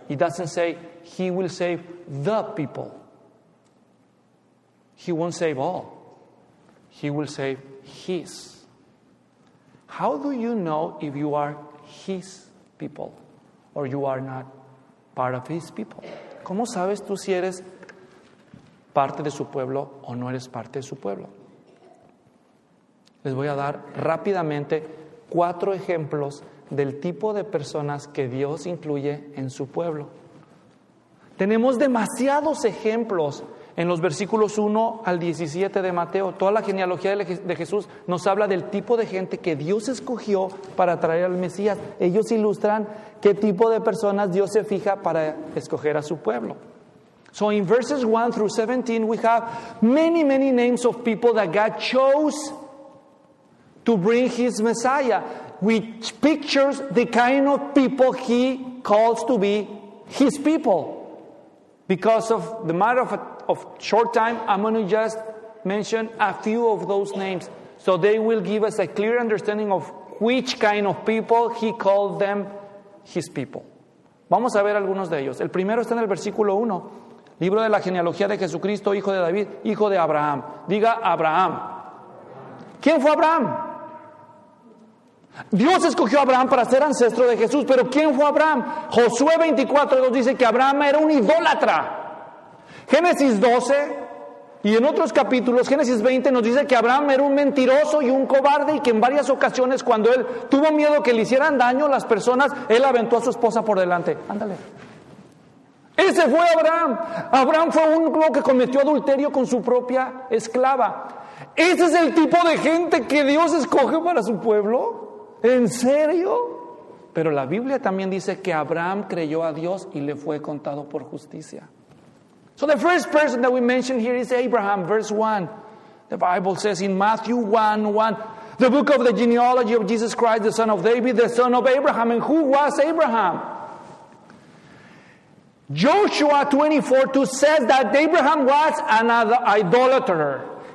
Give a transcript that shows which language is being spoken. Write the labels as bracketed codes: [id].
[en] It doesn't say He will save the people. He won't save all. He will save His. How do you know if you are His people or you are not part of His people? [es] ¿Cómo sabes tú si eres parte de su pueblo o no eres parte de su pueblo? Les voy a dar rápidamente 4 ejemplos del tipo de personas que Dios incluye en su pueblo. Tenemos demasiados ejemplos en los versículos 1 al 17 de Mateo. Toda la genealogía de Jesús nos habla del tipo de gente que Dios escogió para traer al Mesías. Ellos ilustran qué tipo de personas Dios se fija para escoger a su pueblo. [en] So in verses 1 through 17 we have many, many names of people that God chose to bring His Messiah, which pictures the kind of people He calls to be His people. Because of the matter of short time, I'm going to just mention a few of those names. So they will give us a clear understanding of which kind of people He called them His people. [es] Vamos a ver algunos de ellos. El primero está en el versículo 1. Libro de la genealogía de Jesucristo, hijo de David, hijo de Abraham. Diga Abraham. ¿Quién fue Abraham? Dios escogió a Abraham para ser ancestro de Jesús, pero ¿quién fue Abraham? Josué 24:2 dice que Abraham era un idólatra. Génesis 12 y en otros capítulos, Génesis 20 nos dice que Abraham era un mentiroso y un cobarde y que en varias ocasiones cuando él tuvo miedo que le hicieran daño las personas, él aventó a su esposa por delante. Ándale. Ese fue Abraham. Abraham fue uno que cometió adulterio con su propia esclava. ¿Ese es el tipo de gente que Dios escoge para su pueblo? ¿En serio? Pero la Biblia también dice que Abraham creyó a Dios y le fue contado por justicia. [en] So the first person that we mention here is Abraham, verse 1. The Bible says in Matthew 1:1, the book of the genealogy of Jesus Christ, the son of David, the son of Abraham. And who was Abraham? Joshua 24:2 says that Abraham was an idolater.